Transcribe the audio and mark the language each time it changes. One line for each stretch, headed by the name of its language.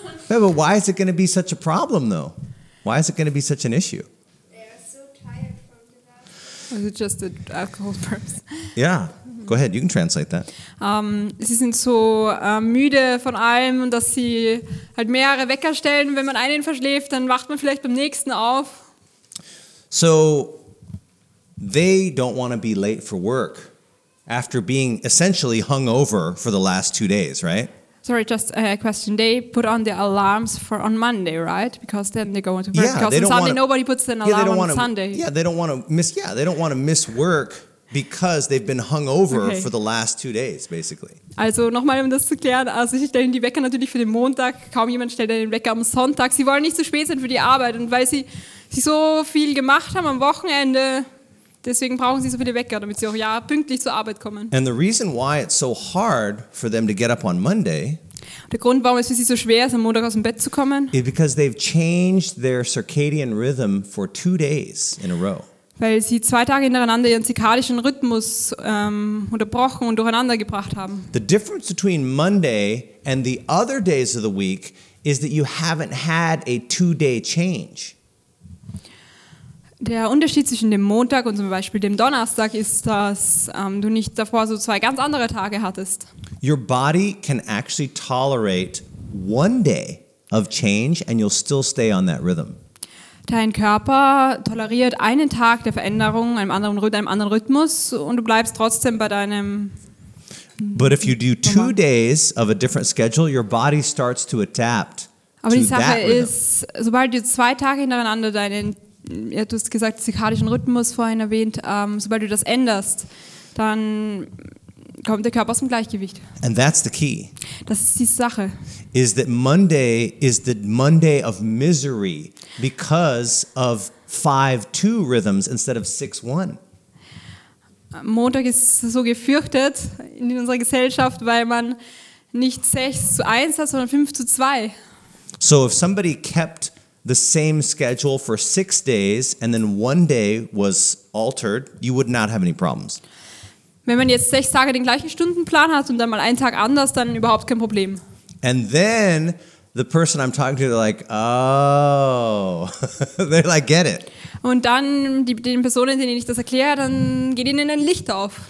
English: Yeah, but why is it going to be such a problem, though? Why is it going to be such an issue? They are so tired from the Also just the alcohol purpose. Yeah, go ahead. You can translate that.
German: Sie sind so müde von allem und dass sie halt mehrere Wecker stellen. Wenn man einen verschläft, dann wacht man vielleicht beim nächsten auf.
English: So they don't want to be late for work after being essentially hungover for the last 2 days, right? Sorry, just a question. They put on the alarms for on Monday, right? Because then they go into work. Yeah, because they on don't Sunday wanna- nobody puts an alarm on Sunday. Yeah, they don't want to miss. Yeah, they don't want to miss work because they've been hungover Okay. for the last 2 days, basically.
German: Also nochmal, um das zu klären, also sie stellen die Wecker natürlich für den Montag, kaum jemand stellt den Wecker am Sonntag. Sie wollen nicht zu spät sein für die Arbeit und weil sie so viel gemacht haben am Wochenende, Deswegen brauchen sie so viele Wecker, damit sie auch ja pünktlich zur Arbeit kommen.
English: And the reason why it's so hard for them to get up on Monday
German: Der Grund, warum es für sie so schwer ist, am Montag aus dem Bett zu kommen,
English: is because they've changed their circadian rhythm for 2 days in a row.
German: weil sie 2 Tage hintereinander ihren zirkadischen Rhythmus unterbrochen und durcheinander gebracht haben.
English: The difference between Monday and the other days of the week is that you haven't had a 2-day change.
German: Der Unterschied zwischen dem Montag und zum Beispiel dem Donnerstag ist, dass du nicht davor so 2 ganz andere Tage hattest.
English: Your body can actually tolerate 1 day of change and you'll still stay on that rhythm.
German: Dein Körper toleriert einen Tag der Veränderung, einem anderen Rhythmus und du bleibst trotzdem bei deinem...
English: But if you do 2 days of a different schedule, your body starts to adapt
German: Aber
English: to
German: die Sache
English: that rhythm.
German: ist, sobald du 2 Tage hintereinander deinen, ja, du hast gesagt, zirkadischen Rhythmus vorhin erwähnt, sobald du das änderst, dann kommt der Körper aus dem Gleichgewicht.
English: And that's the key.
German: Das ist die Sache.
English: Is that Monday is the Monday of misery because of 5-2 rhythms instead of 6-1.
German: Montag ist so gefürchtet in unserer Gesellschaft, weil man nicht 6:1 hat, sondern 5:2.
English: So if somebody kept the same schedule for 6 days and then 1 day was altered, you would not have any problems.
German: Wenn man jetzt 6 Tage den gleichen Stundenplan hat und dann mal einen Tag anders, dann überhaupt kein Problem.
English: And then the person I'm talking to, they're like, oh, they like get it.
German: Und dann den Personen, denen ich das erkläre, dann geht ihnen ein Licht auf.